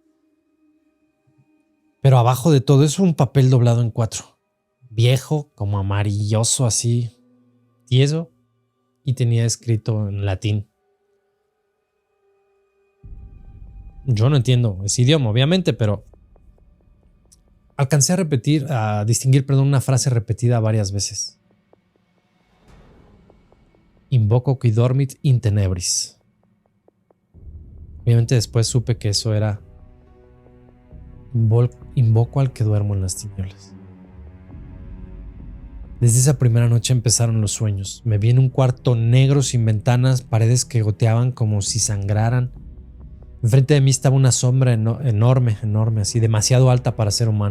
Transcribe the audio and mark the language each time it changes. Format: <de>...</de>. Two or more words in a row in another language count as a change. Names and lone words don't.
<es>Pero abajo de todo eso un papel doblado en 4, viejo, como amarilloso así, tieso, y tenía escrito en latín. Yo no entiendo ese idioma, obviamente, pero alcancé a distinguir una frase repetida varias veces.</es> <la>Invoco qui dormit in tenebris.</la> <es>Obviamente después supe que eso era invoco al que duermo en las tinieblas. Desde esa primera noche empezaron los sueños. Me vi en un cuarto negro sin ventanas, paredes que goteaban como si sangraran. Enfrente de mí estaba una sombra enorme, así, demasiado alta para ser humano.</es>